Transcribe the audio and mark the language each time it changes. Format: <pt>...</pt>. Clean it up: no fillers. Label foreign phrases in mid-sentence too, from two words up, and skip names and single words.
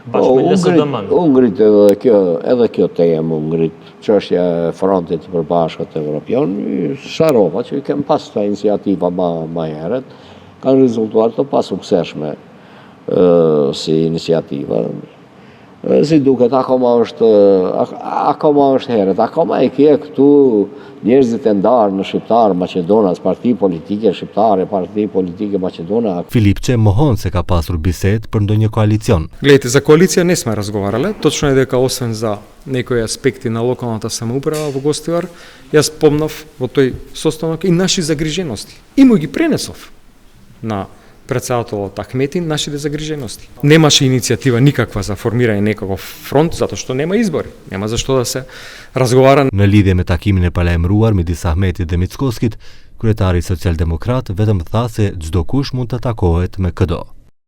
<sq>U ngrit edhe kjo temë, u ngrit çështja e frontit të përbashkët evropian, Sharova që kem pas ta iniciativa më herët, kanë rezultuar të pasuksesshme si iniciativa. Si duket, akoma është herët, akoma e ke këtu njerëzit e ndarë në Shqiptar, Maqedonas, parti politike shqiptare, parti politike Maqedona. Filipçe mohon se ka pasur bisedë për ndonjë koalicion.</sq> <mk>Гледајте, за коалиција не сме разговарале, точно е дека освен за некои аспекти на локалната самоуправа во Гостивар, јас помнав во тој состанок и наши загрижености. И му ги пренесов на председателот Ахмети нашите загрижености. Немаше иницијатива никаква за формирање некаков фронт, затоа што нема избори. Нема зашто да се разговара.</mk> <sq>Në lidhje me takimin e paralajmëruar midis Ahmetit dhe Mickoskit, kryetari social-demokrat vetëm tha se çdo kush mund të takohet me KDO.</sq>